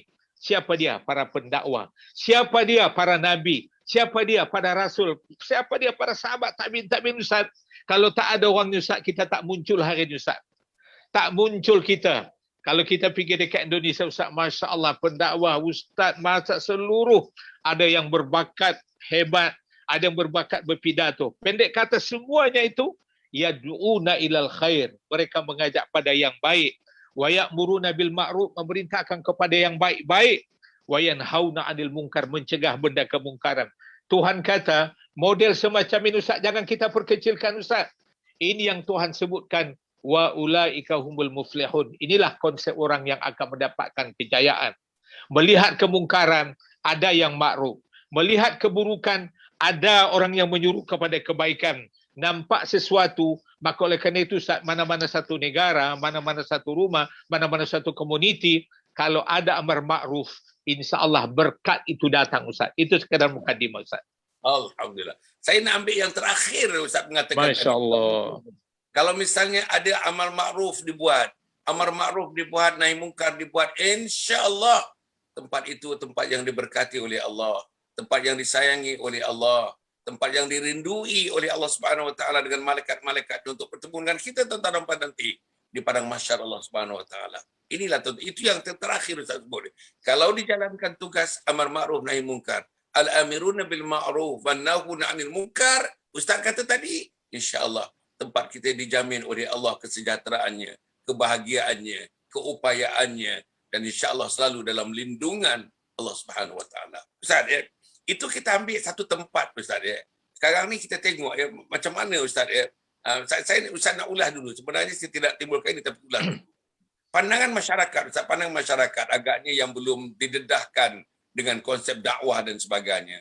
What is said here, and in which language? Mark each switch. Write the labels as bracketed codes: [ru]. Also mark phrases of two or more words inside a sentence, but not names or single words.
[ms] Siapa dia? Para pendakwah. Siapa dia? Para nabi. Siapa dia? Para rasul. Siapa dia? Para sahabat tabi'in Ustaz. Kalau tak ada orang Ustaz, kita tak muncul hari ini Ustaz. Tak muncul kita. Kalau kita pergi dekat Indonesia Ustaz, [ar] Masya Allah, [ms] pendakwah, Ustaz, masa seluruh, ada yang berbakat hebat, ada yang berbakat berpidato. Pendek kata semuanya itu, [ar] yad'una ilal khair. [ms] Mereka mengajak pada yang baik. [ar] Wa ya'muruna bil ma'ruf, [ms] memerintahkan kepada yang baik-baik. [ar] Wa yanhauna 'anil munkar, mencegah benda kemungkaran. [ms] Tuhan kata, model semacam ini Ustaz, jangan kita perkecilkan Ustaz. Ini yang Tuhan sebutkan, [ar] wa ulaika humul muflihun. [ms] Inilah konsep orang yang akan mendapatkan kejayaan. Melihat kemungkaran, ada yang makruf. Melihat keburukan, ada orang yang menyuruh kepada kebaikan. Nampak sesuatu, maka oleh kerana itu mana-mana satu negara, mana-mana satu rumah, mana-mana satu komuniti, kalau ada amar makruf, insya-Allah berkat itu datang Ustaz. Itu sekadar mukadimah Ustaz. Alhamdulillah. Saya nak ambil yang terakhir Ustaz mengatakan. Masya-Allah. Kalau misalnya ada amal ma'ruf dibuat, amar ma'ruf dibuat, nahi mungkar dibuat, insya-Allah tempat itu tempat yang diberkati oleh Allah, tempat yang disayangi oleh Allah, tempat yang dirindui oleh Allah [ar] Subhanahu wa taala [ms] dengan malaikat-malaikat untuk bertemu dengan kita tentang nanti di padang mahsyar Allah [ar] Subhanahu wa taala. [ms] Inilah itu yang terakhir Ustaz boleh. Kalau dijalankan tugas amar ma'ruf nahi mungkar, [ar] al-amiruna bil ma'ruf wan nahuna 'anil munkar, [ms] Ustaz kata tadi, insya-Allah tempat kita dijamin oleh Allah kesejahteraannya, kebahagiaannya, keupayaannya, dan insya-Allah selalu dalam lindungan Allah [ar] Subhanahu wa taala. [ms] Ustaz ya, itu kita ambil satu tempat Ustaz ya. Sekarang ni kita tengok ya macam mana Ustaz ya. Saya Ustaz nak ulas dulu. Sebenarnya saya tidak timbulkan ini tapi ulas dulu. Pandangan masyarakat, Ustaz, pandangan masyarakat agaknya yang belum didedahkan dengan konsep dakwah dan sebagainya.